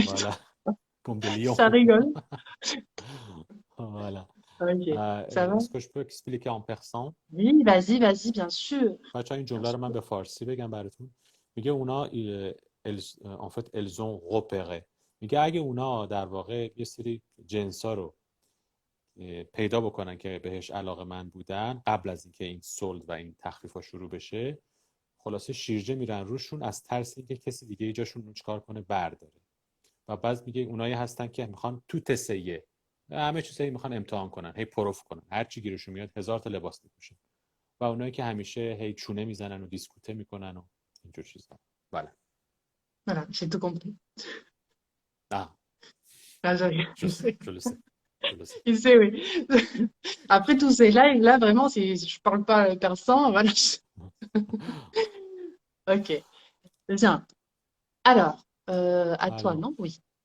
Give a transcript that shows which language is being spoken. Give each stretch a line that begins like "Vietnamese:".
French: voilà, comme des lions. ça rigole. Voilà. Ok, ça va? Est-ce que je peux expliquer en persan؟ Oui, vas-y, vas-y, bien sûr.
Persian: بچه این
French: Bien
Persian: جمله رو من
French: sûr.
Persian: به فارسی بگم براتون. میگه اونا
French: en fait, elles ont repéré.
Persian: میگه اگه اونا در واقع یه سری جنس ها رو پیدا بکنن که بهش علاقه من بودن قبل از اینکه این سولد و این تخفیف ها شروع بشه خلاصه شیرجه میرن روشون از ترس اینکه کسی دیگه ایجاشون چیکار کنه برداره و بعد میگه اونایی هستن که میخوان تو تسیه همه چیزایی میخوان امتحان کنن هی پروف کنن هر چی گیرشون میاد هزار تا لباس میپوشن و اونایی که همیشه هی چونه میزنن و دیسکوته میکنن و اینجور چیزا بله
French: Voilà, j'ai tout compris. ah Ah, j'ai- je sais je le sais je le sais Il sait, oui. Après tous ces lives, là, vraiment, si je parle pas persan, voilà. Ok, bien. Alors, à toi, alors non? Oui.